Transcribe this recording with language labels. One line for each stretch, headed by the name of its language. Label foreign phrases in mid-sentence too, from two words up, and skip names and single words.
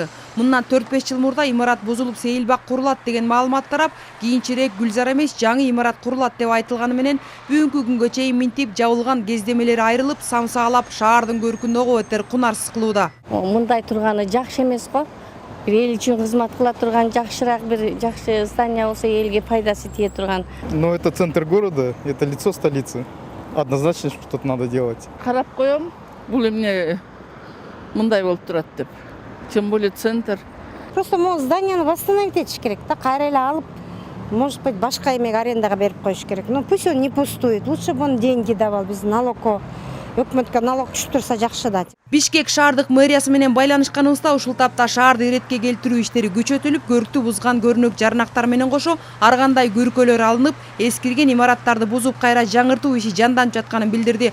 Kyrgyz: Мындан 4-5 жыл мурда имарат бузулуп сейилбак курулат деген маалымат тарап, кийинчерээк Гүлзар эмес жаңы имарат курулат деп айтылганы менен бүгүнкү күнгө чейин минтип жабылган кездемелери айрылып, самсаалап шаардын көркүн ого бетер кунарсыз кылууда. Мындай турганы жакшы эмес го. Эл үчүн кызмат кыла турган жакшыраак бир жакшы здание болсо элге пайдасы тие турган.
Russian: Но это центр города, это лицо столицы. Однозначно что-то надо делать.
Kyrgyz: Карап коем, бул эмне мындай болуп турат деп.
Russian: Тем более центр. Просто могу
Kyrgyz: зданияны восстановить этиш керек да, кайра эле алып,
Russian: может быть,
Kyrgyz: башка эмеге арендага берип коюш керек.
Russian: Но пусть он не пустует. Лучше бы он деньги давал,
Kyrgyz: биз налогко өкмөткө налог түшүп турса жакшы да. Бишкек шаардык мэриясы менен байланышканыбызда ушул тапта шаарды иретке келтирүү иштери күчөтүлүп, көрктү бузган көрүнөк жарнактар менен кошо ар кандай күркөлөр алынып, эскирген имараттарды бузуп кайра жаңыртуу иши жанданып жатканын билдирди.